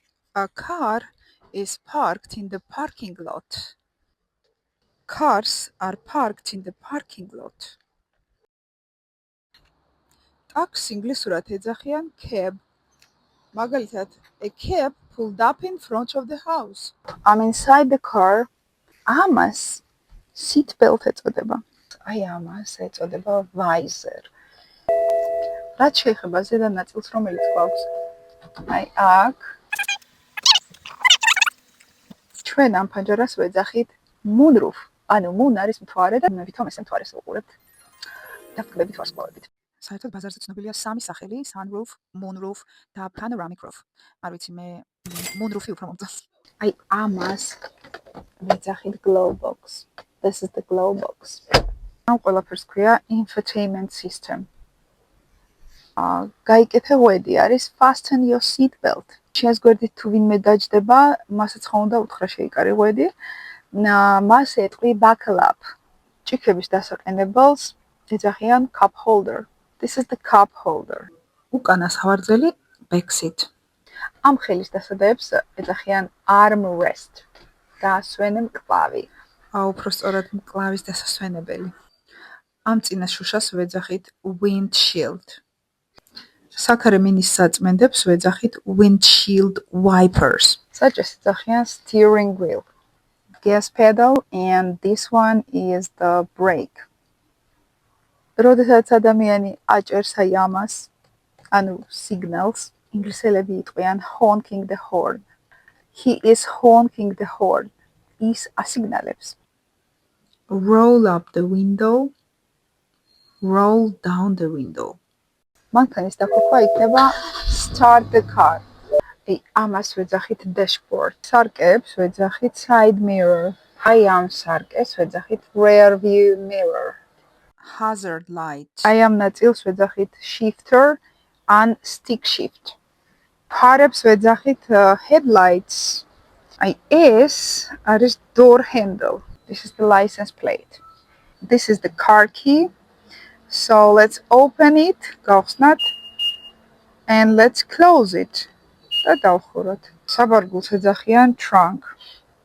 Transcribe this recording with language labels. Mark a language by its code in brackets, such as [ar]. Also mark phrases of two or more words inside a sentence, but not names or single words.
[en] A car is parked in the parking lot. Cars are parked in the parking lot. [ka] ტაქსს ინგლისურად ეძახიან cab. მაგალითად, [en] a cab pulled up in front of the house. I'm inside the car. ამას seat belt ეწოდება. [ka] აი ამას ეწოდება visor. რაც შეეხება ზედა ნაწილს, რომელიც გვაქვს. აი აქ ჩვენ ამ ფანჯარას ვეძახით moonroof. ანუ moon არის მთვარე და მე ვითომ ესე მთვარეს ვუყურებთ. დაფუძნებით ვარსკვლავებით. საერთოდ ბაზარზე ცნობილია სამი სახელი: [en] sunroof, moonroof და panoramic roof. [ka] არ ვიცი მე moonroof-ი უფრო მომწონს. აი ამას ვეძახით [en] glow box. This is the glow box. [ka] ამ ყველაფერს ქვია [en] infotainment system. [ka] გაიკეთე ღვედი არის [en] fasten your seat belt. [ka] Შენს გვერდით თუ ვინმე დაჯდება, მასაც ხომ უნდა უთხრა შეიკარე ღვედი. მას ეტყვი [en] buckle up. [ka] ჭიქების დასაყენებელს ეძახიან [en] cup holder. This is the cup holder. [ka] უკანა სავარძელი backseat. ამ ხელის დასადეებს ეძახიან [en] arm rest. [ka] დასვენე მკლავი. უფრო სწორად მკლავის დასასვენებელი. ამ წინას შუშას ვეძახით windshield. საქარე მინის საწმენდებს ვეძახით [en] windshield wipers. [ka] საჭეს ეძახიან [en] steering wheel. Gas pedal and this one is the brake. [ka] როდესაც ადამიანი აჭერს აი ამას, ანუ signals, ინგლისელები იტყვიან [en] honking the horn. He is honking the horn. [ka] ის ასიგნალებს. [en] Roll up the window. Roll down the window. [ka] მანქანის დაქოქვა იქნება [en] start the car. [ka] აი ამას ვეძახით dashboard. სარკეებს ვეძახით [en] side mirror. [ka] აი ამ სარკეს ვეძახით [en] rear view mirror. Hazard light. [ka] აი ამ ნაწილს ვეძახით shifter ან [en] stick shift. [ka] ფარებს ვეძახით headlights. აი ეს არის [en] door handle. This is the license plate. This is the car key. So let's open it, გავხსნათ, and let's close it. [ka] და დავხუროთ. საბარგულს ეძახიან trunk.